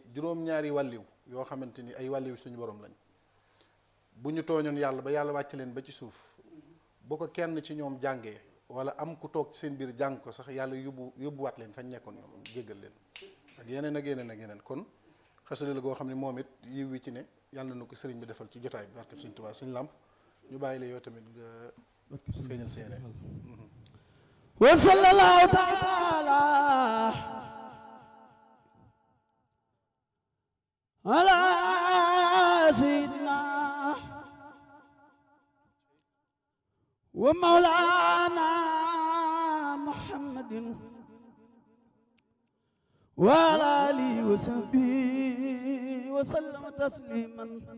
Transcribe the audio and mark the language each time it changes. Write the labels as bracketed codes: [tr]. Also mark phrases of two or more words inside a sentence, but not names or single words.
[wo] juróom-ñaari wàlliw yoo xamante ni ay wàlliw suñu borom lañ bu ñu tooñoon yàlla ba yàlla wàcc leen ba ci suuf bu ko kenn ci ñoom jàngee wala am ku toog ci seen biir jàng ko sax yàlla yóbbuwaat leen fañ nekkoon ñoom jéggal leen ak yeneen ak yeneen ak yeneen kon xasida la goo xam ne moom it yiw wi ci ne yàlla na ko sëriñ bi defal ci jotaay bi barkeb Sëriñ Tuubaa Sëriñ Lamp ñu bàyyi la yow tamit nga feeñal seene [ar] وصلى الله تعالى على سيدنا ومولانا محمد وعلى آله وصحبه وسلم تسليما